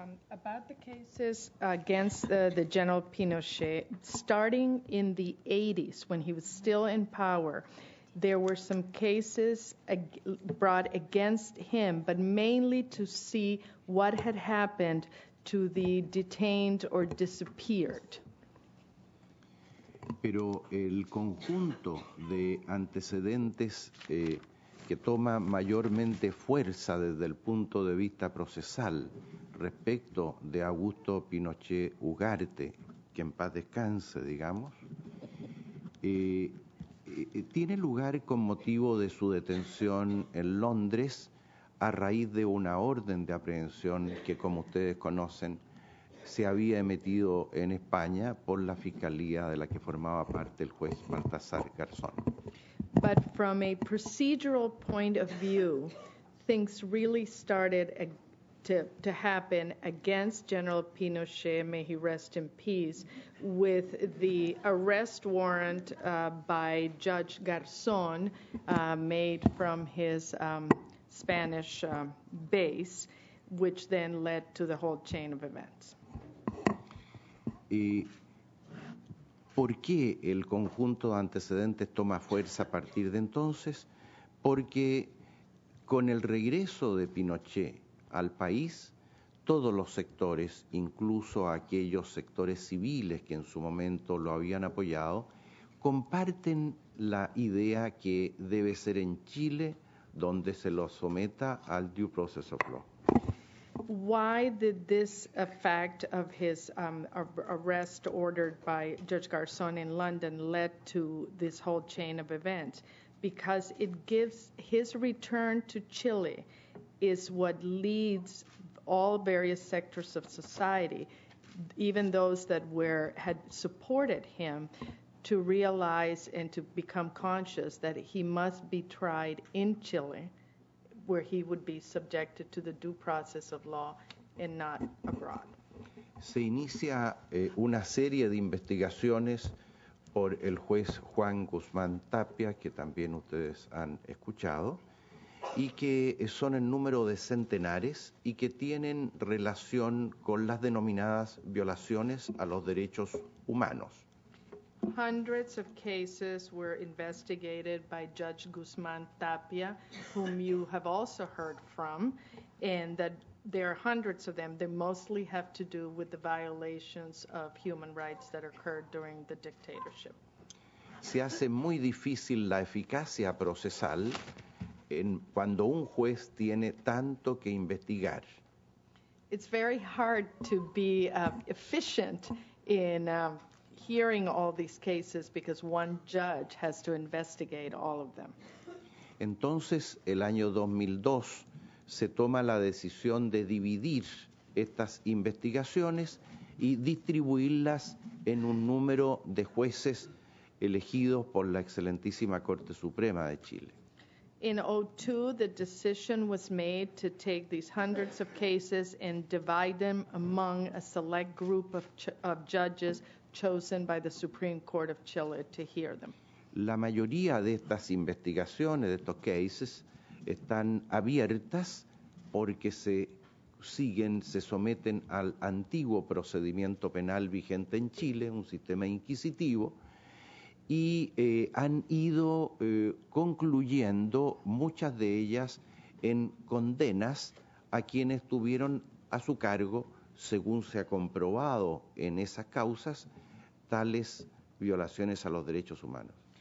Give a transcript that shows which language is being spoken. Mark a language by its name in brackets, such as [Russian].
[English] About the cases against the General Pinochet, starting in the 80s when he was still in power, there were some cases brought against him, but mainly to see what had happened to the detained or disappeared. [Spanish] Pero el conjunto de antecedentes que toma mayormente fuerza desde el punto de vista procesal respecto de Augusto Pinochet Ugarte, que en paz descanse, digamos, tiene lugar con motivo de su detención en Londres a raíz de una orden de aprehensión que, como ustedes conocen, se había emitido en España por la fiscalía de la que formaba parte el juez Baltasar Garzón. [English] But from a procedural point of view, things really started to happen against General Pinochet, may he rest in peace, with the arrest warrant by Judge Garzón made from his Spanish base, which then led to the whole chain of events. [Spanish] ¿Por qué el conjunto de antecedentes toma fuerza a partir de entonces? Porque con el regreso de Pinochet al país, todos los sectores, incluso aquellos sectores civiles que en su momento lo habían apoyado, comparten la idea que debe ser en Chile donde se lo someta al [English] due process of law. Why did this fact of his arrest ordered by Judge Garzón in London led to this whole chain of events? Because it gives his return to Chile is what leads all various sectors of society, even those that had supported him, to realize and to become conscious that he must be tried in Chile, where he would be subjected to the due process of law and not abroad. [Spanish] Se inicia una serie de investigaciones por el juez Juan Guzmán Tapia, que también ustedes han escuchado, y que son en número de centenares y que tienen relación con las denominadas violaciones a los derechos humanos. [English] Hundreds of cases were investigated by Judge Guzmán Tapia, whom you have also heard from, and that there are hundreds of them. They mostly have to do with the violations of human rights that occurred during the dictatorship. [Spanish] Se hace muy difícil la eficacia procesal cuando un juez tiene tanto que investigar. [English] It's very hard to be efficient in hearing all these cases because one judge has to investigate all of them. [Spanish] Entonces, el año 2002 se toma la decisión de dividir estas investigaciones y distribuirlas en un número de jueces elegidos por la excelentísima Corte Suprema de Chile. [English] In 2002, the decision was made to take these hundreds of cases and divide them among a select group of judges chosen by the Supreme Court of Chile to hear them. [Spanish] La mayoría de estas investigaciones, de estos cases, están abiertas porque se someten al antiguo procedimiento penal vigente en Chile, un sistema inquisitivo, y han ido concluyendo muchas de ellas en condenas a quienes tuvieron a su cargo, según se ha comprobado en esas causas, tales violaciones a los derechos humanos.